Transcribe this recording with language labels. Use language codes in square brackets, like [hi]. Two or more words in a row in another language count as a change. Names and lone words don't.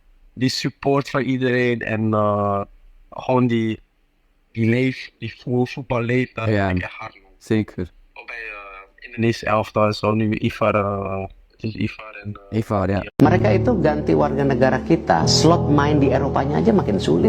[nl] die support van iedereen en gewoon die die voetbal leeft, dat Ja, vind ik echt hard, man. zeker. Ook bij Indonesia elftal is al nu Ivar, het is Ivar en Ivar, ja. [id] Mereka itu ganti warga negara kita, slot main di Eropanya aja makin sulit.